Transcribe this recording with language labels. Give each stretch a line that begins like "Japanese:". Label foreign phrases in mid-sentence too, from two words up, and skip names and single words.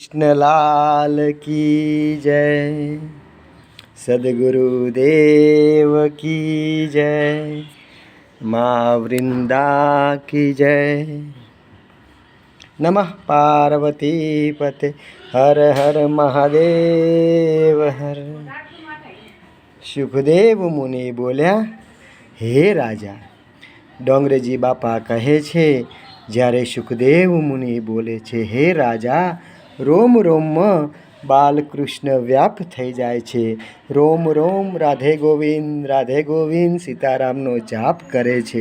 Hindi: कृष्णलाल की जय, सद्गुरुदेव की जय, माँ वृंदा की जय।
Sanskrit: नमः पार्वती पते हर हर महादेव हर।
Gujarati: સુખદેવ મુનિ બોલ્યા, હે રાજા, ડોંગરેજી બાપા કહે છે, જ્યારે સુખદેવ મુનિ બોલે છે, હે રાજા, રોમ રોમમાં બાલકૃષ્ણ વ્યાપ થઈ જાય છે. રોમ રોમ રાધે ગોવિંદ સીતારામનો જાપ કરે છે.